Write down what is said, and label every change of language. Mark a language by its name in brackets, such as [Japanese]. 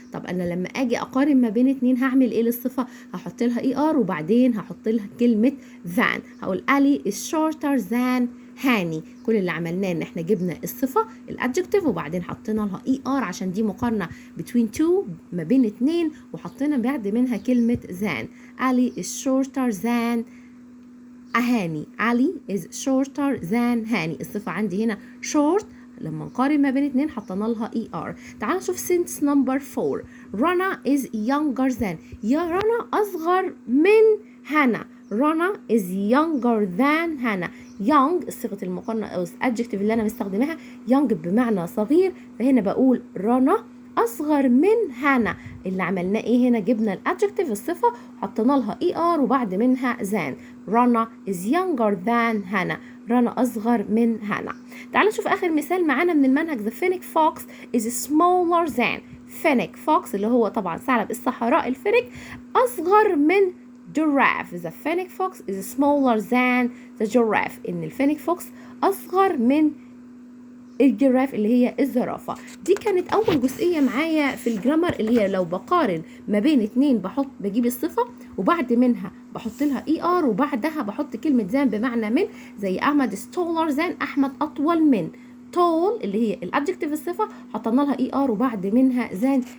[Arabic] طب أنا لما أجي أقارن ما بين اتنين هعمل إيه للصفة؟ هحط لها ER وبعدين هحط لها كلمة than. هقول علي [English] is shorter than [Arabic] هاني. كل اللي عملناه إن إحنا جبنا الصفة الادجكتيف وبعدين حطينا لها ER عشان دي مقارنة [English] between two، [Arabic] ما بين اتنين، وحطينا بعد منها كلمة than. [English] علي is shorter than هاني. علي is shorter than هاني. [Arabic] الصفة عندي هنا short، لما نقارن ما بين اتنين حطينا لها ER. تعالوا نشوف [English] sentence number 4. رنا is younger than. [Arabic] يا رنا أصغر من هنا. [English] رنا is younger than هنا. [Arabic] young صيغة المقارنة أو adjective اللي أنا مستخدمها young بمعنى صغير، فهنا بقول رنا أصغر من هنا. اللي عملناه إيه هنا؟ جبنا الادجكتيف الصفة حطينا لها ER وبعد منها than. [English] رنا is younger than هنا، [Arabic] رنا أصغر من هنا. تعالوا نشوف آخر مثال معانا من المنهج. [English] The fennec fox is smaller than. [Arabic] fennec fox اللي هو طبعا ثعلب الصحراء الفينيك أصغر من giraffe. [English] The fennec fox is smaller than the giraffe. [Arabic] إن الفينيك فوكس أصغر من الجراف اللي هي الزرافة. دي كانت أول جزئية معايا في الجرامر، اللي هي لو بقارن ما بين اتنين بجيب الصفة وبعد منها بحط لها ER وبعدها بحط كلمة than بمعنى من. زي أحمد [English] is taller than، [Arabic] أحمد أطول من. tall اللي هي الادجكتيف الصفة حطينا لها ER وبعد منها than.